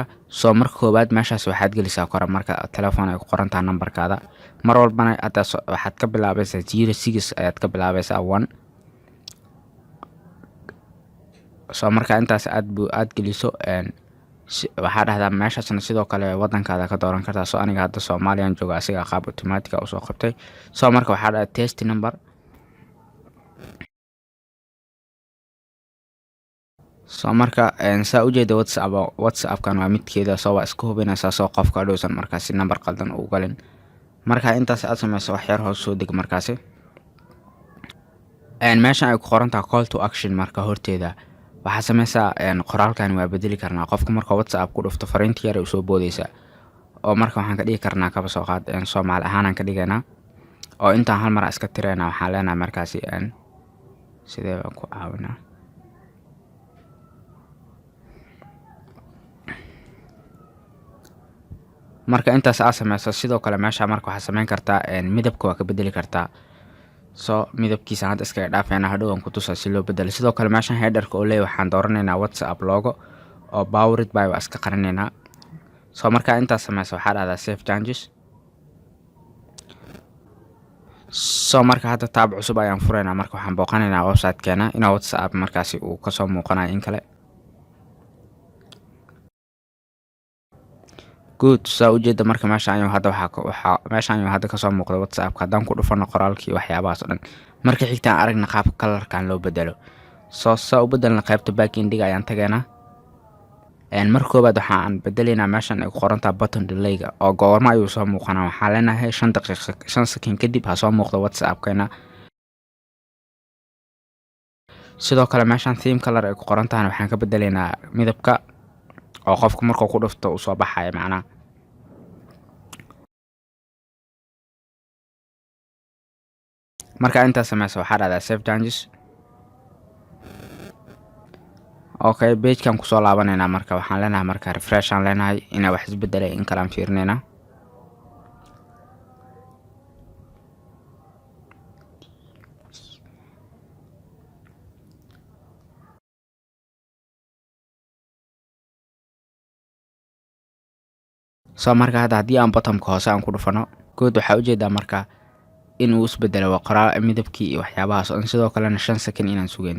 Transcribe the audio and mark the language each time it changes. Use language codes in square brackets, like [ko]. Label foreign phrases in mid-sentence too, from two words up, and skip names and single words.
[so] So marka koobaad meeshaas waxaad gelisaa kor marka telefoon ay ku qoran tahay numberkaada mar walbana waxaad ka bilaabaysaa 06 ayaad ka bilaabaysaa 1. So marka intaas aad geliso waxaa dhahdaa meeshaasna sidoo kale wadankaada ka dooran kartaa. So aniga hadda Soomaaliya jooga asiga qaab automatic ah u soo qabtay. So marka waxaa dhahdaa [en] test number. [so] So marka saa ujeedo WhatsApp-kan waa midkeeda soo waa isku hubinaysaa soo qofka dhowsan markaas number qaldan u galin. Marka intaas aad samayso wax yar hoos soo deg markaas meeshan ay ku qoran tahay [en] call to action [so] marka horteeda waxaa samaysaa qoraalkan waa bedeli karnaa qofka marka WhatsApp ku dhufto fariinta yar u soo boodaysa oo marka waxaan ka dhigi karnaa kaba soo qaad Soomaali ahaan aan ka dhigaynaa oo intaan hal mar iska tirayna waxaan leenahay markaas sidee baan ku caawinaa. marka intaas aad samayso sidoo kale meesha marka waxaa sameyn kartaa midabka waa ka bedeli kartaa. So midabkiisa hadda iska dhaafayna hadhow aan ku tusaa si loo bedelo. sidoo kale meeshan header-ka oo leeyahay waxaan dooranaynaa WhatsApp logo oo [en] powered by [so] waa iska qarinaynaa. So marka intaas samayso waxaa dhahdaa [en] save changes. [so] So marka hadda tab cusub ayaan furaynaa marka waxaan booqanaynaa website-keena inuu WhatsApp markaasi uu ka soo muuqanayo in kale. good. So ujeeda marka meesha ayuu hadda ka soo muuqdo WhatsApp-ka haddaan ku dhufano qoraalkii waxyaabahaas oo dhan. marka xigtaan aragna qaabka color-kan loo bedelo. So u bedelna qaybta backend-ga ayaan tagaynaa. marka koobaad waxaan bedelaynaa meeshan ay ku qoran tahay [en] button delay-ga [so] oo goorma ayuu soo muuqanaa. waxaan leenahay 5 daqiiqo 5 second kadib ha soo muuqdo WhatsApp-keena. sidoo kale meeshan [en] theme color [so] ay ku qoran tahay waxaan ka bedelaynaa midabka oo qofka markuu ku dhufto uu soo baxayo macnaha. marka inta sameyso waxaa dhacdaa [en] save changes. [so] okay page kan ku soo laabanayna marka waxaan leenahay marka refresh aan leenahay ina wax isbedelay in kala fiirnayna. soo marka haddii aan bottomka hoose aan ku dhufano good waxa u jeedaa marka in uu isbedelo waa qoraal midabkii iyo waxyaabahaas oo sidoo kale 5 second inaan sugeynay.